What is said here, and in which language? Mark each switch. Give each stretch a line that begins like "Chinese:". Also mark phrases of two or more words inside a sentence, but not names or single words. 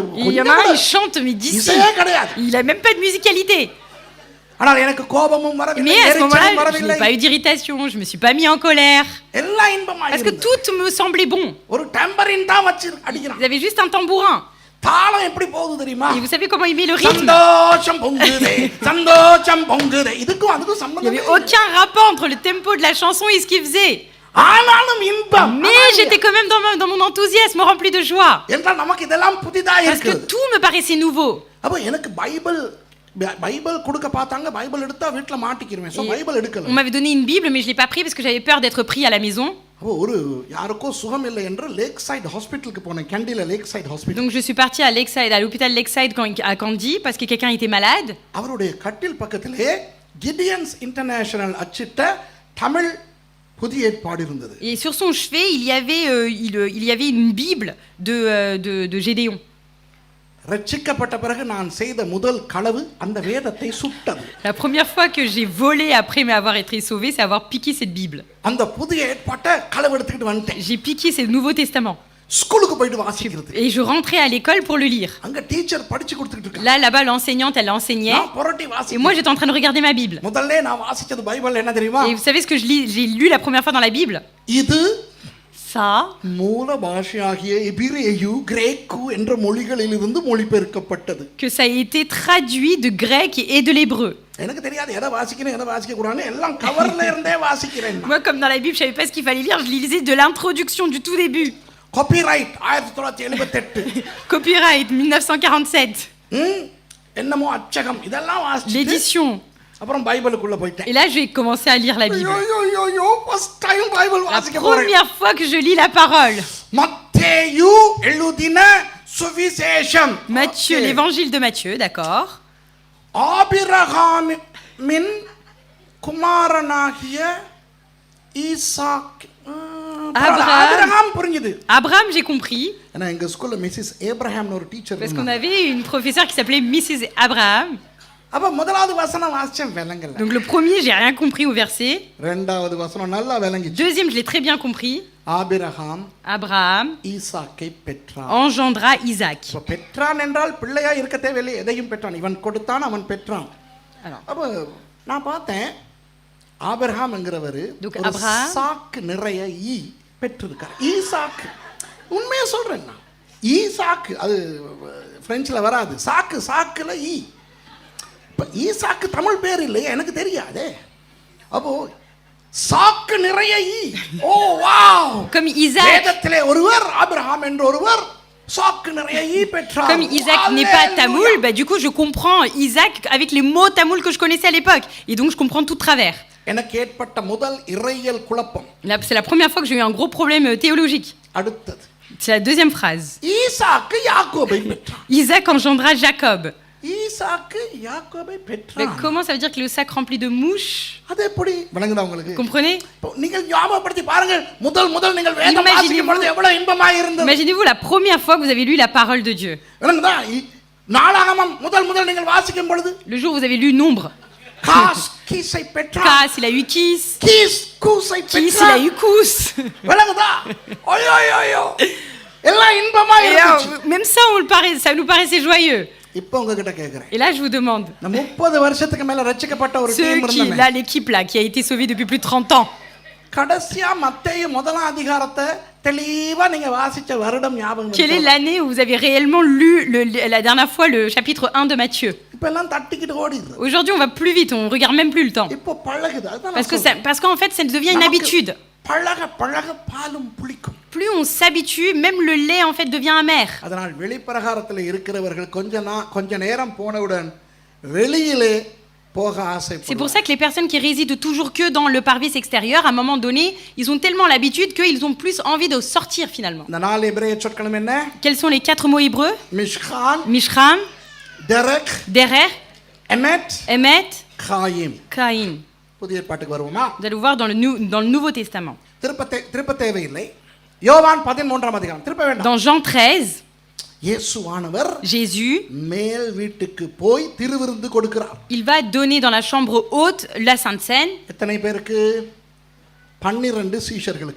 French: Il y en a un, il chante, mais d'ici.
Tamil: இசையே கிடையாது.
French: Il a même pas de musicalité.
Tamil: ஆனால் எனக்கு கோபமும் வரவில்லை,
French: Mais à ce moment-là,
Tamil: எரிச்சலும்
French: je
Tamil: வரவில்லை.
French: n'ai pas eu d'irritation, je me suis pas mis en colère.
Tamil: எல்லாம் இன்பமாய்
French: Parce que
Tamil: இருந்தது.
French: tout me semblait bon.
Tamil: ஒரு டெம்பரின் தான் வச்சு அடிக்கிறான்.
French: Ils avaient juste un tambourin.
Tamil: தாளம் எப்படி போகுது தெரியுமா?
French: Et vous savez comment il met le rythme?
Tamil: சந்தோஷம் பொங்குதே சந்தோஷம் பொங்குதே. இதுக்கும் அதுக்கும்
French: Il n'y
Tamil: சம்பந்தம்
French: avait aucun rapport entre le tempo de la chanson et ce qu'il faisait.
Tamil: ஆனாலும் இன்பம்.
French: Mais j'étais quand même dans mon enthousiasme rempli de joie.
Tamil: என்றால் நமக்கு இதெல்லாம் புதிதா
French: Parce que
Tamil: இருக்குது.
French: tout me paraissait nouveau.
Tamil: அப்ப எனக்கு பைபிள் கொடுக்க பார்த்தாங்க. பைபிள் எடுத்தா வீட்ல மாட்டிக்கிருவேன். சோ பைபிள் எடுக்கல.
French: On m'avait donné une Bible, mais je ne l'ai pas pris parce que j'avais peur d'être pris à la maison.
Tamil: அப்போ ஒரு யாருக்கோ சுகம் இல்லை என்று லேக் சைடு ஹாஸ்பிட்டலுக்கு போனேன், கேண்டில லேக் சைடு ஹாஸ்பிட்டல்.
French: Donc je suis partie à Lakeside, à l'hôpital Lakeside à Candy parce que quelqu'un était malade.
Tamil: அவருடைய கட்டில் பக்கத்திலே கிடியன்ஸ் இன்டர்நேஷனல் அச்சிட்ட தமிழ் புதிய ஏற்பாடு இருந்தது.
French: Et sur son chevet, il y avait une Bible de Gédéon.
Tamil: ரட்சிக்கப்பட்ட பிறகு நான் செய்த முதல் களவு அந்த வேதத்தை சுட்டது.
French: La première fois que j'ai volé après avoir été sauvé, c'est avoir piqué cette Bible.
Tamil: அந்த புதிய ஏற்பாட்டை களவு எடுத்துக்கிட்டு வந்துட்டேன்.
French: J'ai piqué ce Nouveau Testament.
Tamil: ஸ்கூலுக்கு போயிட்டு வாசிக்கிறது.
French: Et je rentrais à l'école pour le lire.
Tamil: அங்க டீச்சர் படிச்சு கொடுத்துட்டு இருக்கா.
French: Là-bas, l'enseignante, elle enseignait.
Tamil: நான் புரட்டி
French: Et
Tamil: வாசிக்கிறேன்.
French: moi, j'étais en train de regarder ma Bible.
Tamil: முதல்ல நான் வாசிச்சது பைபிள் என்ன தெரியுமா?
French: Et vous savez ce que j'ai lu la première fois dans la Bible?
Tamil: இது
French: Ça,
Tamil: மூல பாஷையாகிய எபிரேயு கிரேக்கு என்ற மொழிகளிலிருந்து மொழிபெயர்க்கப்பட்டது.
French: que ça a été traduit de grec et de l'hébreu.
Tamil: எனக்கு தெரியாது எதை வாசிக்கணும் எதை வாசிக்க கூடாதுன்னு எல்லாம் கவர்ல இருந்தே வாசிக்கிறேன்.
French: Moi, comme dans la Bible, je savais pas ce qu'il fallait lire, je lisais de l'introduction du tout début.
Tamil: காப்பிரைட் 1978.
French: Copyright 1947.
Tamil: என்னமோ அச்சகம் இதெல்லாம் வாசிச்சு
French: L'édition.
Tamil: அப்புறம் பைபிளுக்குள்ள போயிட்டேன்.
French: Et là, j'ai commencé à lire la Bible.
Tamil: ஐயோ
English: first time
Tamil: பைபிள்
French: La
Tamil: வாசிக்க போறேன்.
French: première fois que je lis la parole.
Tamil: மத்தேயு எழுதின சுவிசேஷம்.
French: Matthieu, l'évangile de Matthieu, d'accord.
Tamil: ஆபிரகாமின் குமாரனாகிய ஈசாக். ஆபிரகாம் புரிஞ்சுது.
French: Abraham, j'ai compris.
Tamil: ஏன்னா எங்க ஸ்கூல்ல மிஸ்ஸஸ் ஏப்ரஹாம்னு ஒரு டீச்சர்
French: Parce qu'on avait une professeure qui s'appelait Mrs. Abraham.
Tamil: அப்ப முதலாவது வசனம் வாசிச்சேன் விளங்கல.
French: Donc le premier, j'ai rien compris au verset.
Tamil: இரண்டாவது வசனம் நல்லா விளங்கிச்சு.
French: Deuxième, je l'ai très bien compris.
Tamil: ஆபிரகாம்
French: Abraham
Tamil: ஈசாக்கை பெற்றான்.
French: engendra Isaac.
Tamil: அப்ப பெற்றான் என்றால் பிள்ளையா இருக்க தேவையில்லை, எதையும் பெற்றான். இவன் கொடுத்தான், அவன் பெற்றான்.
French: Alors,
Tamil: அப்ப நான் பார்த்தேன் ஆபிரகாம் என்கிறவர்
French: Donc,
Tamil: ஒரு
French: Abraham.
Tamil: சாக்கு நிறைய ஈ பெற்றிருக்கார். ஈசாக்கு உண்மையா சொல்றேன் நான். ஈசாக்கு அது பிரெஞ்சில் வராது. சாக்கு சாக்குல ஈ. இப்ப ஈசாக்கு தமிழ் பேர் இல்லையா எனக்கு தெரியாதே. அப்போ சாக்கு நிறைய ஈ. ஓ வாவ்.
French: Comme Isaac,
Tamil: வேதத்திலே ஒருவர் ஆபிரகாம் என்ற ஒருவர் சாக்கு நிறைய ஈ பெற்றார்.
French: comme Isaac n'est pas tamoul, bah, du coup je comprends Isaac avec les mots tamoul que je connaissais à l'époque. Et donc je comprends tout de travers.
Tamil: எனக்கு ஏற்பட்ட முதல் இறையியல் குழப்பம்.
French: Là, c'est la première fois que j'ai eu un gros problème théologique.
Tamil: அடுத்தது
French: C'est la deuxième phrase.
Tamil: ஈசாக்கு யாக்கோபை பெற்றான்.
French: Isaac engendra Jacob.
Tamil: ஈசாக்கு யாக்கோபை
French: Mais
Tamil: பெற்றான்.
French: comment ça veut dire que le sac rempli de mouches?
Tamil: அது எப்படி விளங்குதா உங்களுக்கு?
French: Comprenez?
Tamil: இப்போ நீங்கள் ஞாபகப்படுத்தி பாருங்க, முதல் நீங்கள் வேதம் வாசிக்கும் பொழுது எவ்வளவு இன்பமாய் இருந்தது.
French: Imaginez-vous la première fois que vous avez lu la parole de Dieu.
Tamil: விளங்குதா? நாளாகமம் முதல் நீங்கள் வாசிக்கும் பொழுது
French: Le jour où vous avez lu Nombre.
Tamil: காஸ் கீஸை பெற்றான்.
French: Kas, il a eu Kis.
Tamil: கீஸ் கூஸை
French: Kis, il a
Tamil: பெற்றான்.
French: eu Kous.
Tamil: விளங்குதா? ஐயோ எல்லாம் இன்பமாய்
French: Et
Tamil: இருந்துச்சு.
French: là, même ça, ça nous paraissait joyeux.
Tamil: இப்போ உங்ககிட்ட கேக்குறேன்.
French: Et là, je vous demande,
Tamil: இந்த 30 வருஷத்துக்கு மேல ரட்சிக்கப்பட்ட ஒரு
French: ceux
Tamil: டீம்
French: qui,
Tamil: இருந்தாங்க.
French: là, l'équipe là, qui a été sauvée depuis plus de 30 ans,
Tamil: கடைசியா மத்தேயு முதலாம் அதிகாரத்தை தெளிவா நீங்க வாசிச்ச வருடம் ஞாபகம்
French: quelle est
Tamil: இருக்கா?
French: l'année où vous avez réellement lu la dernière fois le chapitre 1 de Matthieu?
Tamil: இப்ப எல்லாம் தட்டிக்கிட்டு ஓடிடுது.
French: Aujourd'hui, on va plus vite, on regarde même plus le temps.
Tamil: இப்போ பழகுது. அதான் நான் சொல்றேன்.
French: Parce qu'en fait, ça devient une habitude.
Tamil: பழக பாலும் புளிக்கும்.
French: Plus on s'habitue, même le lait en fait devient amer.
Tamil: அதனால் வெளிப்பிரகாரத்தில் இருக்கிறவர்கள் கொஞ்ச நேரம் போனவுடன் வெளியிலே போக
French: C'est
Tamil: ஆசைப்படுவார்கள்.
French: pour ça que les personnes qui résident toujours que dans le parvis extérieur, à un moment donné, ils ont tellement l'habitude qu'ils ont plus envie de sortir finalement.
Tamil: இந்த 4 எபிரேய சொற்களும் என்ன?
French: Quels sont les 4 mots hébreux?
Tamil: மிஷ்கான்,
French: Mishram,
Tamil: டெரக்,
French: Derer,
Tamil: எமெட்,
French: Emet,
Tamil: காயிம்.
French: Caïn.
Tamil: புதிய ஏற்பாட்டுக்கு வருவோமா?
French: Vous allez voir dans le Nouveau Testament.
Tamil: திருப்ப தேவையில்லை. யோவான் 13ஆம் அதிகாரம் திருப்ப வேண்டாம்.
French: Dans Jean 13,
Tamil: இயேசுவானவர்
French: Jésus,
Tamil: மேல் வீட்டுக்கு போய் திருவிருந்து கொடுக்கிறார்.
French: il va donner dans la chambre haute la Sainte Seine.
Tamil: எத்தனை பேருக்கு? 12 சீஷர்களுக்கு.